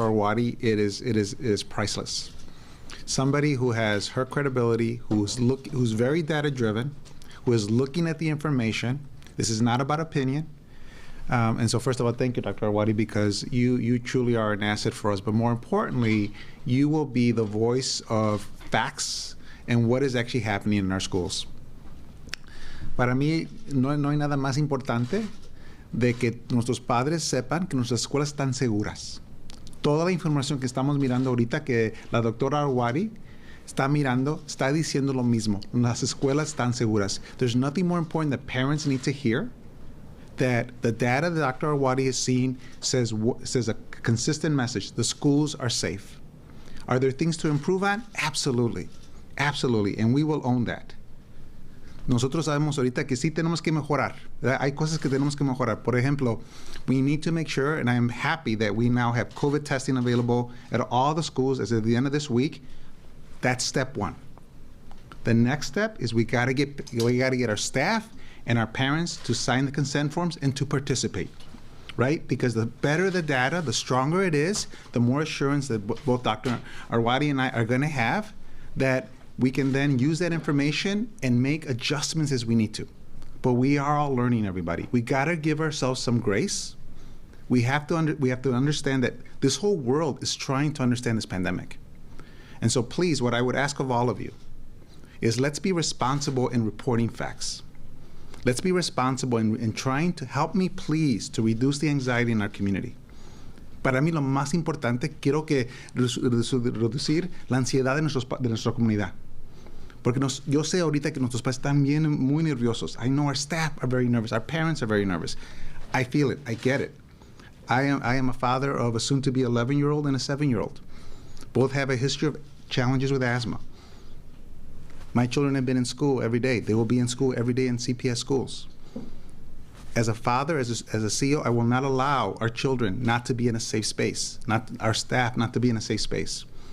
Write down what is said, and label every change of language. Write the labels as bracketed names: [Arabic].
[English] Arwady, it is priceless. Somebody who has her credibility, who's very data-driven, who is looking at the information. This is not about opinion. And so first of all, thank you, Dr. Awadi, because you truly are an asset for us. But more importantly, you will be the voice of facts and what is actually happening in our schools. [Spanish] Para mí, no hay nada más importante de que nuestros padres sepan que nuestras escuelas están seguras. Toda la información que estamos mirando ahorita, que la doctora Awadi está mirando, está diciendo lo mismo. Las escuelas están seguras. [English] There's nothing more important that parents need to hear, that the data that Dr. Awadi is seeing says a consistent message. The schools are safe. Are there things to improve on? Absolutely. Absolutely. And we will own that. [Spanish] Nosotros sabemos ahorita que sí tenemos que mejorar. Hay cosas que tenemos que mejorar. Por ejemplo, [English] we need to make sure, and I am happy that we now have COVID testing available at all the schools as of the end of this week. That's step one. The next step is we got to get our staff and our parents to sign the consent forms and to participate, right? Because the better the data, the stronger it is, the more assurance that both Dr. Arwady and I are going to have that we can then use that information and make adjustments as we need to. But we are all learning, everybody. We got to give ourselves some grace. We have to understand that this whole world is trying to understand this pandemic. And so please, what I would ask of all of you is let's be responsible in reporting facts. Let's be responsible in trying to help me, please, to reduce the anxiety in our community. [Spanish] Para mí lo más importante, quiero que reducir la ansiedad de nuestra comunidad. Porque yo sé ahorita que nuestros padres están muy nerviosos. [English] I know our staff are very nervous. Our parents are very nervous. I feel it. I get it. I am a father of a soon-to-be 11-year-old and a 7-year-old. Both have a history of challenges with asthma. My children have been in school every day. They will be in school every day in CPS schools. As a father, as a CEO, I will not allow our children not to be in a safe space, not our staff not to be in a safe space.